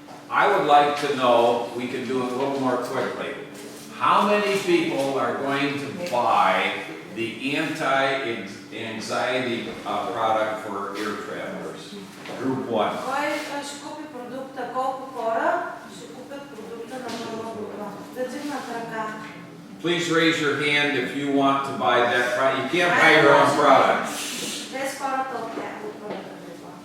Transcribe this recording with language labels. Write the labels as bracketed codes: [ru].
[en] I would like to know, we can do it a little more quickly. How many people are going to buy the anti-anxiety product for air travelers? Group 1. [bg] Кой ще купи продукта? Колко хора ще купят продукта на първа група? Да дигнат ръка. [en] Please raise your hand if you want to buy that product. You can't buy your own product. [bg] Без хората от първата група.